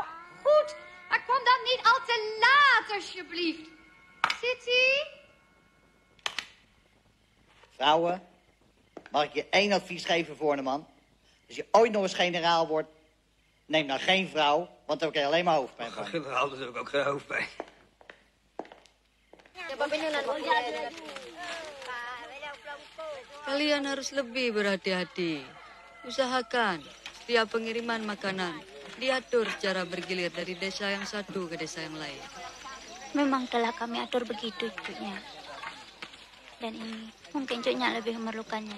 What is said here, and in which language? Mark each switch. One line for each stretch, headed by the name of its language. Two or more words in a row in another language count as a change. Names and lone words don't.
Dutch: Goed, maar kom dan niet al te laat, alsjeblieft. City? Vrouwen, mag ik je 1 advies geven, Voorneman? Als je ooit nog eens generaal wordt, neem dan geen vrouw, want dan krijg je alleen maar hoofdpijn van. Generaal, daar heb ik ook geen hoofdpijn.
Indonesian: Kalian harus lebih berhati-hati. Usahakan setiap pengiriman makanan diatur secara bergilir dari desa yang satu ke desa yang lain. Memang telah kami atur begitu, cucunya. Dan ini mungkin cucunya lebih memerlukannya.